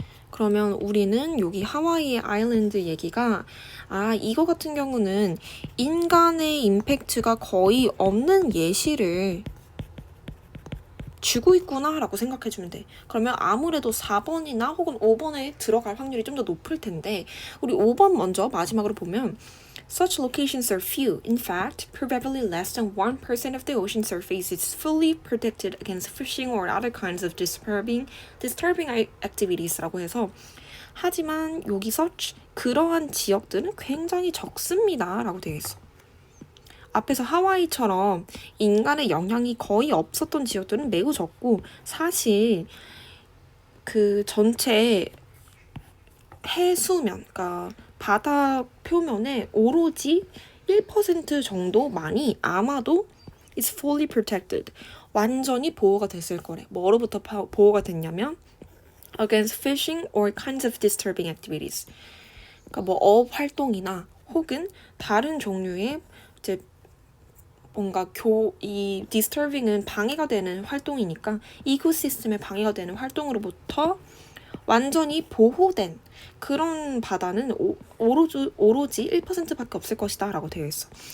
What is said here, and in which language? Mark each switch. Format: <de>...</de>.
<ko>그러면 우리는 여기 하와이의 아일랜드 얘기가 이거 같은 경우는 인간의 임팩트가 거의 없는 예시를 주고 있구나 라고 생각해주면 돼. 그러면 아무래도 4번이나 혹은 5번에 들어갈 확률이 좀 더 높을 텐데 우리 5번 먼저 마지막으로 보면</ko> <en>Such locations are few. In fact, probably less than 1% of the ocean surface is fully protected against fishing or other kinds of disturbing activities라고 해서</en> <ko>하지만 여기서 그러한 지역들은 굉장히 적습니다 라고 되어 있어. 앞에서 하와이처럼 인간의 영향이 거의 없었던 지역들은 매우 적고 사실 그 전체 해수면, 그러니까 바다 표면에 오로지 1% 정도만이 아마도</ko> <en>is fully protected.</en> <ko>완전히 보호가 됐을 거래. 뭐로부터 보호가 됐냐면</ko> <en>against fishing or kinds of disturbing activities.</en> <ko>그러니까 뭐 어업 활동이나 혹은 다른 종류의 이제 뭔가 이 disturbing은 방해가 되는 활동이니까 이코시스템에 방해가 되는 활동으로부터 완전히 보호된 그런 바다는 오로지 1%밖에 없을 것이다 라고 되어 있어.</ko>